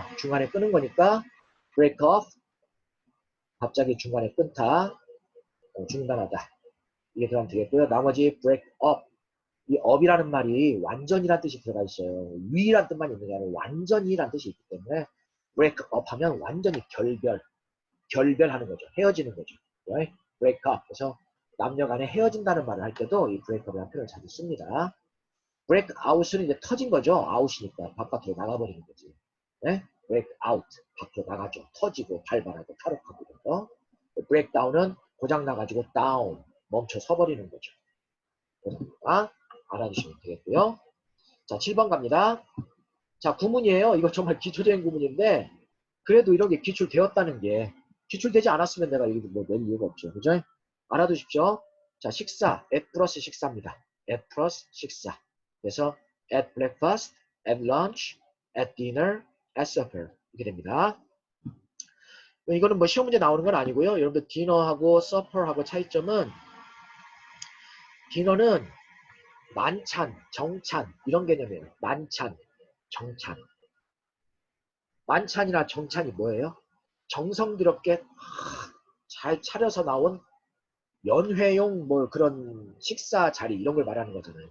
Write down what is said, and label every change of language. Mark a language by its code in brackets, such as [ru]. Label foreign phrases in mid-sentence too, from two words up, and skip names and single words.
[ko] 중간에 끊은 거니까 [en] break off. [ko] 갑자기 중간에 끊다. 중단하다. 이게 들어가면 되겠고요. 나머지 [en] break up. [ko] 이 up이라는 말이 완전이란 뜻이 들어가 있어요. 위란 뜻만 있는 게 아니라 완전이란 뜻이 있기 때문에 [en] break up [ko] 하면 완전히 결별하는 거죠. 헤어지는 거죠. [en] Right? break up. [ko] 그래서 남녀 간에 헤어진다는 말을 할 때도 이 [en] break up [ko] 이라는 표현을 자주 씁니다. [en] break out [ko] 은 이제 터진 거죠. out이니까 바깥으로 나가버리는 거지. 네? [en] break out. [ko] 밖으로 나가죠. 터지고 발발하고 탈옥하고 이런 거. [en] break down [ko] 은 고장 나가지고 down. 멈춰 서버리는 거죠. 그러니까 알아주시면 되겠고요. 자, 7번 갑니다. 자, 구문이에요. 이거 정말 기초적인 구문인데 그래도 이런 게 기출되었다는 게 기출되지 않았으면 내가 이거 뭐낼 이유가 없죠. 그죠? 알아두십시오. 자, 식사. at 플러스 식사입니다. at 플러스 식사. 그래서 [en] at breakfast, at lunch, at dinner, at supper [ko] 이렇게 됩니다. 이거는 뭐 시험 문제 나오는 건 아니고요. 여러분들 디너하고 supper하고 차이점은 디너는 만찬, 정찬 이런 개념이에요. 만찬, 정찬. 만찬이나 정찬이 뭐예요? 정성스럽게 잘 차려서 나온 연회용 뭐 그런 식사 자리 이런 걸 말하는 거잖아요.